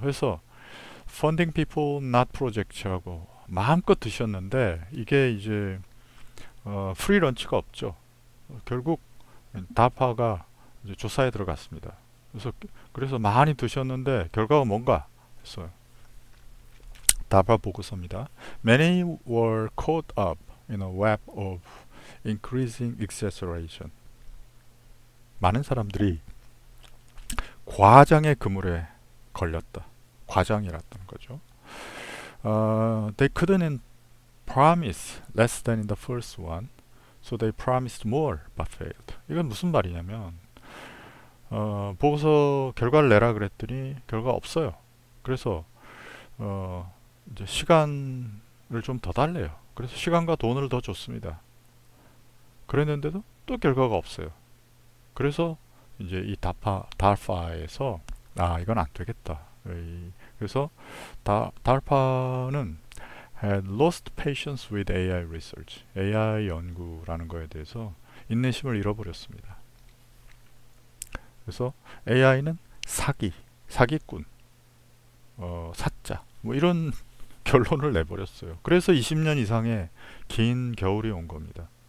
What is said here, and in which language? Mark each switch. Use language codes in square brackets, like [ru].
[ko] 그래서 [en] Funding People Not Project [ko] 라고 마음껏 드셨는데 이게 이제 프리 런치가 없죠. 결국 다파가 이제 조사에 들어갔습니다. 그래서 많이 드셨는데 결과가 뭔가 했어요. 다파 보고서입니다. [en] Many were caught up in a web of increasing exaggeration. [ko] 많은 사람들이 과장의 그물에 걸렸다. 과장이랐던 거죠. [en] They couldn't promise less than in the first one, so they promised more but failed. [ko] 이건 무슨 말이냐면 보고서 결과를 내라 그랬더니 결과 없어요. 그래서 이제 시간을 좀 더 달래요. 그래서 시간과 돈을 더 줬습니다. 그랬는데도 또 결과가 없어요. 그래서 이제 이 달파에서 이건 안 되겠다. 그래서 달파는 [en] had lost patience with AI research. [ko] AI 연구라는 거에 대해서 인내심을 잃어버렸습니다. 그래서 AI는 사기꾼, 사자, 뭐 이런 결론을 내버렸어요. 그래서 20년 이상의 긴 겨울이 온 겁니다.